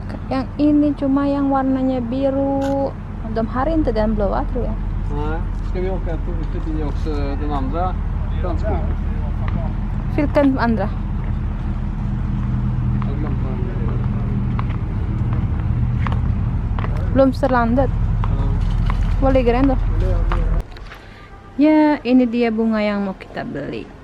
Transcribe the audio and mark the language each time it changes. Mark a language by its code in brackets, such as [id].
[id] Yang ini cuma yang warnanya biru. [sv] De här är inte den blåa tror jag. Nej, ska vi åka förbi också den andra plantskogen? Vilken andra? Jag har glömt vad den heter. Blomsterlandet. Ja. Var ligger den då? [id] Ya, ini dia bunga yang mau kita beli.